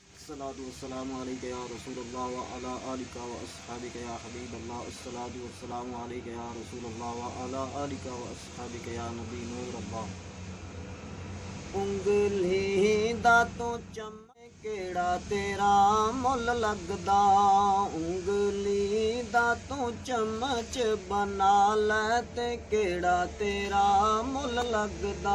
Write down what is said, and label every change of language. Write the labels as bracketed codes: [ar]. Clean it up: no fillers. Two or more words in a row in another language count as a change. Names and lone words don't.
[ar] الصلاة والسلام عليك يا رسول الله وعلى آلك وأصحابك يا حبيب الله. الصلاة والسلام عليك يا رسول الله وعلى آلك وأصحابك يا نبي نور الله. [pa] انگلی دا تو چم کیہڑا تیرا مل لگدا، انگلی دا تو چمچ بنا لے تے کیہڑا تیرا مل لگدا.